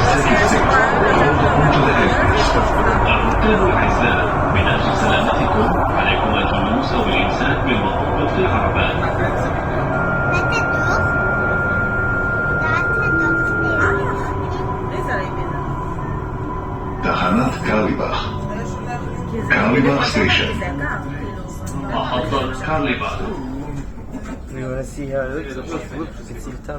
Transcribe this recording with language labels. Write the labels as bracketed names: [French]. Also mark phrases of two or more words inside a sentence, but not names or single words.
[English] 6. Welcome to the Emirates. [Arabic] الركاب الأعزاء، من أجل سلامتكم عليكم الجلوس أو الإمساك بالمطلوب في العربات. [Hebrew] تحנת קרליבך. קרליבך סטיישן. محطة קרליבך. [English] We want to see how it looks. Look, you can see the tunnel.